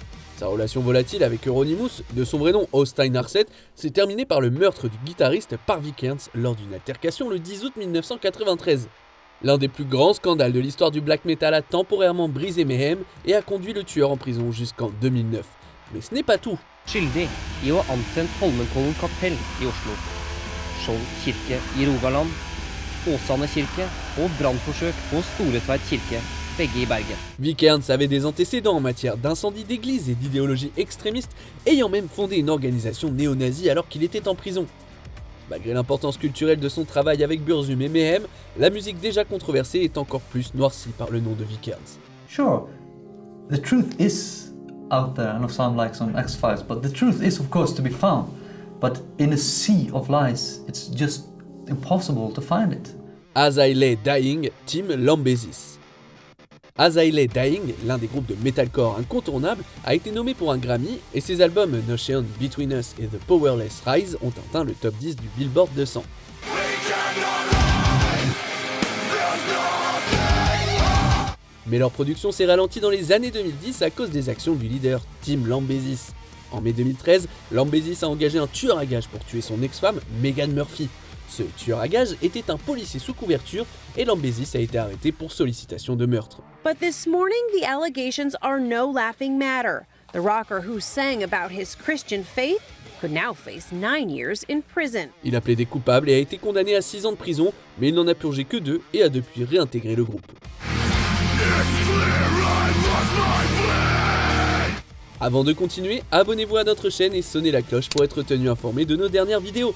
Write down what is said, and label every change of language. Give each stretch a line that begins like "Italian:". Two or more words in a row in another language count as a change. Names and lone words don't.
French: Sa relation volatile avec Euronymous, de son vrai nom Øystein Aarseth, s'est terminée par le meurtre du guitariste par Vikernes lors d'une altercation le 10 août 1993. L'un des plus grands scandales de l'histoire du black metal a temporairement brisé Mayhem et a conduit le tueur en prison jusqu'en 2009. Mais ce n'est pas tout.
Norwegian: Skyldig i å ha antent Holmenkollen kapell i Oslo, Skjold kirke i Rogaland, Åsane kirke og brannforsøk på Storetveit kirke, begge i Bergen.
French: Vikernes avait des antécédents en matière d'incendie d'église et d'idéologie extrémiste, ayant même fondé une organisation néo-nazie alors qu'il était en prison. Malgré l'importance culturelle de son travail avec Burzum et Mayhem, la musique déjà controversée est encore plus noircie par le nom de Vikernes.
English: Sure, the truth is out there. I know some like some X-Files, but the truth is of course to be found. But in a sea of lies, it's just impossible to find it.
French: As I Lay Dying, Team Lambesis. As I Lay Dying, l'un des groupes de metalcore incontournables, a été nommé pour un Grammy et ses albums Notion, Between Us et The Powerless Rise ont atteint le top 10 du Billboard 200. Mais leur production s'est ralentie dans les années 2010 à cause des actions du leader Team Lambesis. En mai 2013, Lambesis a engagé un tueur à gages pour tuer son ex-femme Megan Murphy. Ce tueur à gages était un policier sous couverture et Lambesis a été arrêté pour sollicitation de meurtre.
English: But this morning, the allegations are no laughing matter. The rocker who sang about his Christian faith could now face 9 years in prison.
French: Il a plaidé coupable et a été condamné à 6 ans de prison, mais il n'en a purgé que 2 et a depuis réintégré le groupe. Avant de continuer, abonnez-vous à notre chaîne et sonnez la cloche pour être tenu informé de nos dernières vidéos.